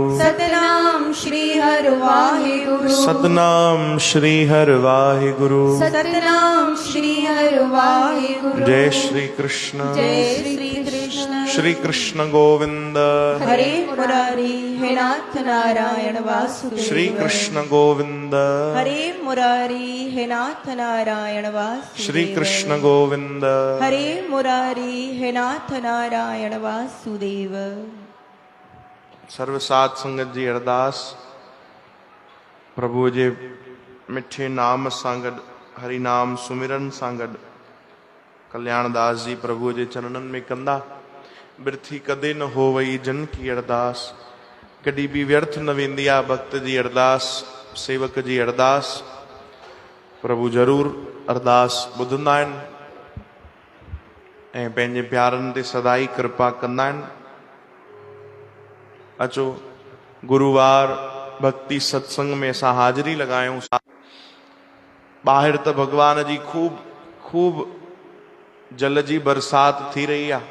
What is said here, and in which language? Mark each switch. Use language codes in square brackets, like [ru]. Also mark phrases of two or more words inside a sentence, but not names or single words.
[pa] ਸਤਨਾਮ ਸ੍ਰੀ ਹਰ ਵਾਹਿਗੁਰੂ ਸਤਨਾਮ ਸ੍ਰੀ ਹਰ ਵਾਹਿਗੁਰੂ ਸਤਨਾਮ ਸ੍ਰੀ ਹਰ ਵਾਹਿਗੁਰੂ [hi] जय श्री कृष्ण श्री कृष्ण गोविंद हरे मुरारी हे नाथ नारायण वासुदेव श्री कृष्ण गोविंद हरे मुरारी हे नाथ नारायण वासुदेव श्री कृष्ण गोविंद हरे मुरारी हे नाथ नारायण वासुदेव [sd] सर्व साध संगत जी अरदास प्रभु जे मिठे नाम सां गॾु हरि नाम सुमिरन सां गॾु कल्याणदास जी प्रभु जे चरणनि में कंदा [pa] ਬਿਰਥੀ ਕਦੇ ਨ ਹੋ ਵਈ ਜਨ ਕੀ ਅਰਦਾਸ [sd] कॾहिं बि व्यर्थ न वेंदी आहे भक्त जी अरदास सेवक जी अरदास प्रभु ज़रूर अरदास ॿुधंदा आहिनि ऐं पंहिंजे प्यारनि ते सदाई कृपा कंदा आहिनि। अचो गुरुवार भक्ति सत्संग में असां हाज़िरी लॻायूं। ॿाहिरि त भगवान जी खूब जल जी बरसात थी रही आहे।